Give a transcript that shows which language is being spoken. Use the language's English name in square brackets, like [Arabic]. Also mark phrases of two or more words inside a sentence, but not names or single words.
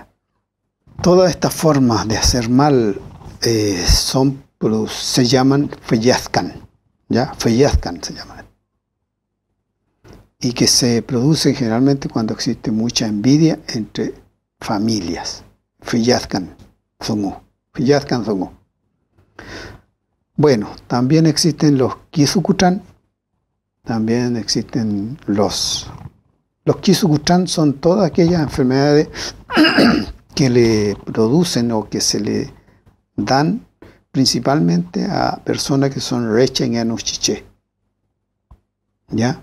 [Spanish] Todas estas formas de hacer mal se llaman feyazcan, ¿ya? Feyazcan se llaman. Y que se producen generalmente cuando existe mucha envidia entre familias. [Mapuche] Feyazcan zongu. Feyazcan zongu. [Spanish] Bueno, también existen los Kisukuchan. También existen los Kisukuchan, son todas aquellas enfermedades que le producen o que se le dan principalmente a personas que son rechen y anuchiche, ¿ya?